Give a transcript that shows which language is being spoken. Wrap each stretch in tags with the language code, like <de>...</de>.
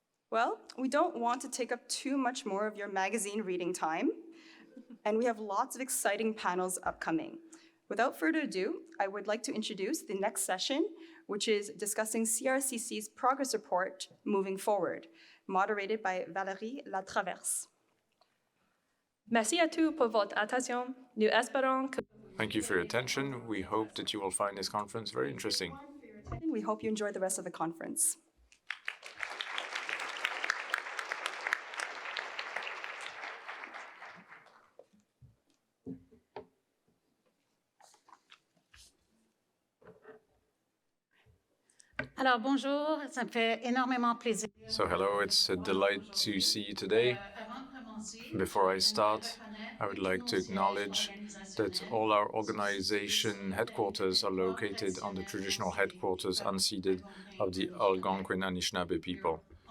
<en>Well, we don't want to take up too much more of your magazine reading time, and we have lots of exciting panels upcoming. Without further ado, I would like to introduce the next session, which is discussing CRCC's progress report moving forward, moderated by Valérie Latraverse.</en> <fr>Merci à tous pour votre attention. Nous espérons que</fr> <en>Thank you for your attention. We hope that you will find this conference very interesting. We hope you enjoy the rest of the conference.</en> <fr>Alors bonjour, ça me fait énormément plaisir.</fr> <en>So hello, it's a delight to see you today. Before I start, I would like to acknowledge that all our organization headquarters are located on the traditional headquarters unceded of the Algonquin Anishinaabe people.</en>